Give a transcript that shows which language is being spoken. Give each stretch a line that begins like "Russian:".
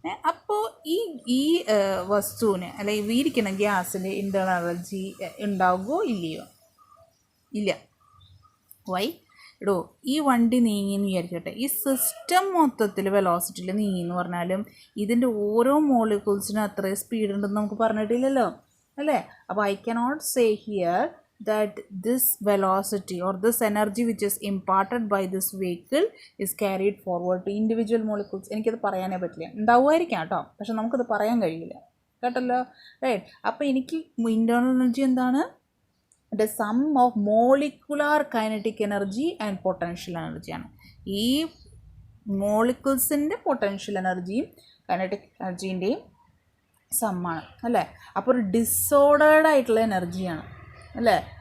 Malayalam: അപ്പോൾ ഈ വസ്തുവിന് അല്ലെങ്കിൽ ഇരിക്കുന്ന ഗ്യാസിന് ഇൻറ്റേർണൽ എനർജി ഉണ്ടാകുമോ ഇല്ലയോ? ഇല്ല. വൈ? ഈ വണ്ടി നീങ്ങിയെന്ന് വിചാരിക്കട്ടെ. ഈ സിസ്റ്റം മൊത്തത്തിൽ വെലോസിറ്റിയിൽ നീങ്ങിയെന്ന് പറഞ്ഞാലും ഇതിൻ്റെ ഓരോ മോളിക്യൂൾസിനും അത്രയും സ്പീഡ് ഉണ്ടെന്ന് നമുക്ക് പറഞ്ഞിട്ടില്ലല്ലോ അല്ലേ?
English: അപ്പോൾ I cannot say here that this velocity or this energy which is imparted by this vehicle is carried forward to individual molecules.
Malayalam: എനിക്കത് പറയാനേ പറ്റില്ല. ഉണ്ടാവുമായിരിക്കാം കേട്ടോ, പക്ഷെ നമുക്കത് പറയാൻ കഴിയില്ല കേട്ടല്ലോ, റൈറ്റ്. അപ്പോൾ എനിക്ക് ഇൻറ്റേർണൽ എനർജി എന്താണ്?
English: The sum of molecular kinetic energy and potential എനർജിയാണ്.
Malayalam: ഈ മോളിക്യൂൾസിൻ്റെ പൊട്ടൻഷ്യൽ എനർജിയും കൈനറ്റിക് എനർജീൻ്റെയും സമ്മാണ് അല്ലേ? അപ്പോൾ ഒരു ഡിസോർഡേർഡ് ആയിട്ടുള്ള എനർജിയാണ് അല്ലേ?